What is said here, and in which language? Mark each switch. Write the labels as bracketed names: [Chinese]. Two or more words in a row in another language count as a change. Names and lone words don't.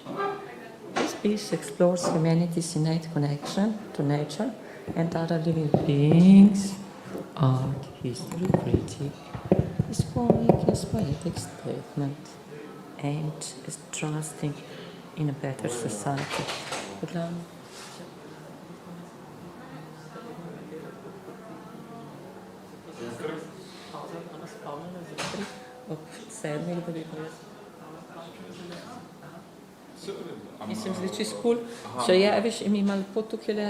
[English] This piece explores humanity's innate connection to nature and other living beings, art, history, critique, is forming as poetic statement aimed at trusting in a better society. [Slovenian] Ob 7, da bi pa jaz. Mislim, zdi čisto cool. Če je, veš, in mi ima lepo tukaj le...